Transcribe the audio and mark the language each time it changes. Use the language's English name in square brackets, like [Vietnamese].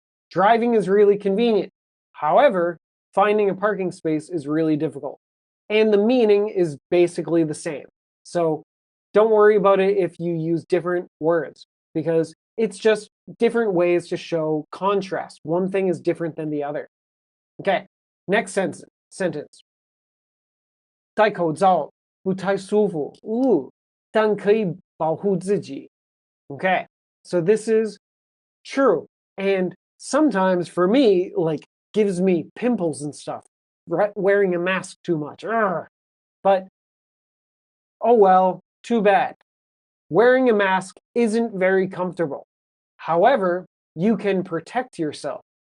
[English] Driving is really convenient. However, finding a parking space is really difficult. and the meaning is basically the same. So don't worry about it if you use different words, because it's just different ways to show contrast. One thing is different than the other. Okay, next sentence. [Chinese] 戴口罩不太舒服，但可以保护自己. [English] Okay, so this is true. And sometimes for me, like, gives me pimples and stuff, right? Wearing a mask too much. But, oh well, too bad. Wearing a mask isn't very comfortable. However, you can protect yourself.